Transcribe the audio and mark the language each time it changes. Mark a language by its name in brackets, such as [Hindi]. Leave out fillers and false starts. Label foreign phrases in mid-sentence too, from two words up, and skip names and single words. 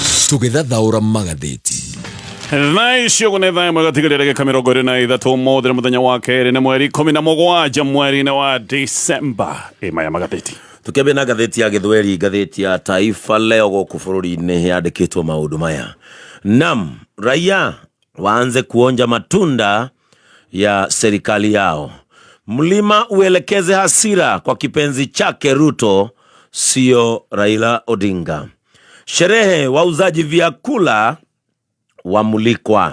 [Kikuyu] tugethathaura magatheti. Thaisho kune thae mwegatigarire kamirongo iri na ithatu muthire muthenya wa keri ni mweri 17 mweri wa December. Maya magatheti tukebe na gatheti ya Githweri, gatheti ya Taifa Leo guku bururi-ini yandikitwo maundu maya. [Swahili] Nam, raia waanze kuonja matunda ya serikali yao. Mlima uelekeze hasira kwa kipenzi chake Ruto, sio Raila Odinga. Sherehe wauzaji vyakula wamulikwa.